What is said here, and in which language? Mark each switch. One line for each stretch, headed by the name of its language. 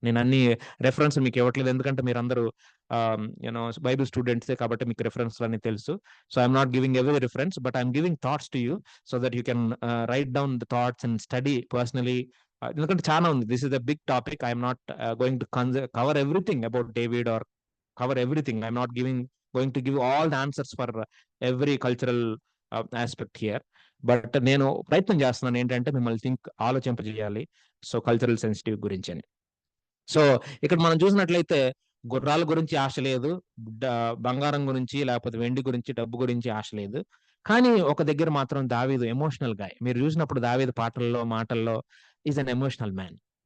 Telugu: నేను అన్ని రెఫరెన్స్ మీకు ఇవ్వట్లేదు, ఎందుకంటే మీరు అందరూ బైబిల్ స్టూడెంట్స్ కాబట్టి మీకు రెఫరెన్స్ అన్ని తెలుసు.
English: So I'm not giving every reference, but I'm giving thoughts to you so that you can write down the thoughts and study personally.
Telugu: ఎందుకంటే చాలా ఉంది,
English: This is the big topic. I'm not going to cover everything about David or cover everything. I'm not going to give all the answers for every cultural aspect here.
Telugu: But నేను ప్రయత్నం చేస్తున్నాను ఏంటంటే మిమ్మల్ని ఆలోచింపజేయాలి so cultural sensitive గురించి అని. So ఇక్కడ మనం చూసినట్లయితే గుర్రాల గురించి ఆశ లేదు, బంగారం గురించి లేకపోతే వెండి గురించి, డబ్బు గురించి ఆశ లేదు. కానీ ఒక దగ్గర మాత్రం దావీదు ఎమోషనల్ గా, మీరు చూసినప్పుడు దావీదు పాటల్లో మాటల్లో
English: Is an emotional man.